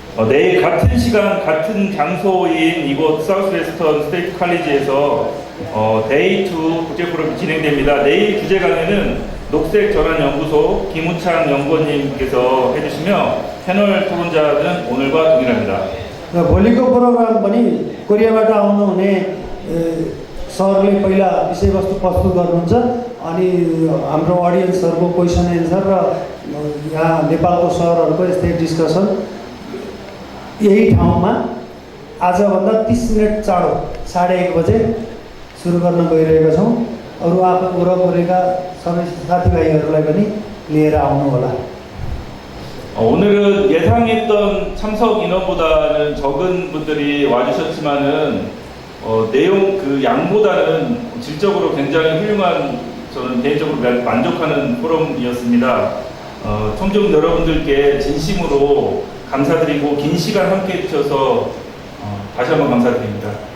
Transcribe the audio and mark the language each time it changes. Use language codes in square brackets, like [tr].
[ko] 내일 같은 시간 같은 장소인 이곳 사우스웨스턴 스테이트 칼리지에서 데이 2 국제 포럼이 진행됩니다. 내일 주제 강연은 녹색 전환 연구소 김우창 연구원님께서 해주시며 패널 토론자는 오늘과 동일합니다. [ne] भोलिको प्रोग्राम पनि कोरियाबाट आउनुहुने सरले पहिला विषयवस्तु प्रस्तुत गर्नुहुन्छ, अनि हाम्रो अडियन्सहरूको क्वेसन एन्सर र यहाँ नेपालको सरहरूको यस्तै डिस्कसन यही ठाउँमा आजभन्दा 30 मिनट चाँडो 1:30 बजे सुरु गर्न गइरहेका छौँ। अरू आफू वरपरेका सबै साथीभाइहरूलाई पनि लिएर आउनुहोला। [ko] 오늘은 예상했던 참석 인원보다는 적은 분들이 와주셨지만은 내용 그 양보다는 질적으로 굉장히 훌륭한, 저는 개인적으로 만족하는 포럼이었습니다. 청중 여러분들께 진심으로 감사드리고 긴 시간 함께 해주셔서 다시 한번 감사드립니다.